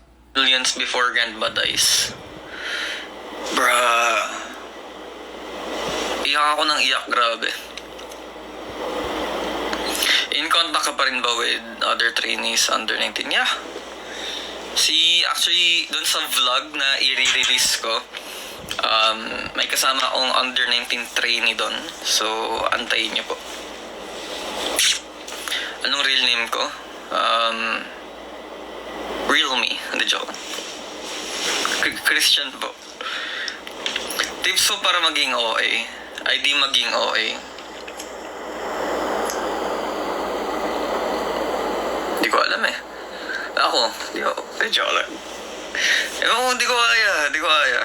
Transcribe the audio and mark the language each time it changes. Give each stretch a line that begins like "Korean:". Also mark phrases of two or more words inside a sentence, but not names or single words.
English: millions before grandma dies. Bruh.
Filipino: Iyak ako ng iyak, grabe.
English: In contact
Filipino: ka pa rin ba
English: with other trainees under 19? Yeah.
Filipino: Actually, dun sa vlog na i-release ko, may kasama akong
English: under 19 trainee
Filipino: dun. So, antayin niyo po. Anong
English: real name
Filipino: ko?
English: Real me.
Filipino: Hindi, joke. Christian po. Tips po para maging OA. Ay di maging OA. Di ko alam eh. Ako, di ko. Joke lang. Di ko kaya.